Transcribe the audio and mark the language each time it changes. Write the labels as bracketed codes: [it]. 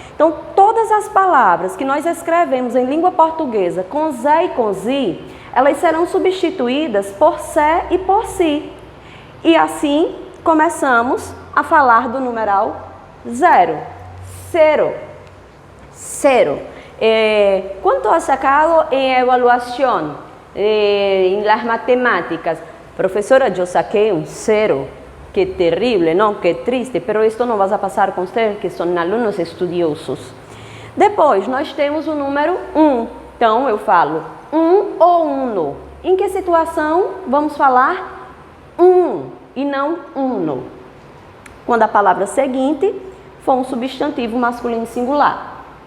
[pt] Então, todas as palavras que nós escrevemos em língua portuguesa com Zé e com Zi, elas serão substituídas por Sé e por Si. E assim começamos a falar do numeral zero, cero, cero. [es] ¿Cuánto has sacado en evaluación en las matemáticas? Profesora, yo saqué un cero. Qué terrible, ¿no? Qué triste, pero esto no vas a pasar con ustedes, [pt] que são alunos estudiosos. Depois, nós temos o número 1. Então, eu falo ou uno. Em que situação vamos falar e não uno? Quando a palavra seguinte for um substantivo masculino singular.